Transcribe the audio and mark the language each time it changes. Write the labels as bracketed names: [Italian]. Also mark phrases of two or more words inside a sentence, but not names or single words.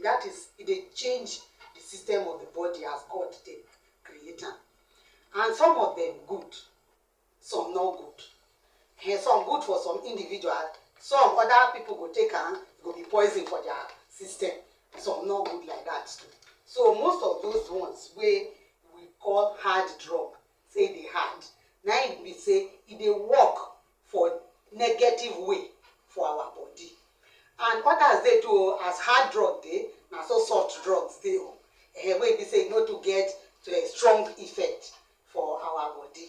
[Nigerian Pidgin] That is, if they change the system of the body as God they create am. And some of them good, some not good. And some good for some individual, some other people go take am, go be poison for their system. Some not good like that too. So most of those ones wey we call hard drug, say they hard. Now it be say it dey work for negative way for our body. And others dey too as hard drug dey, na so soft drugs dey o. Wey be say no to get to a strong effect for our body.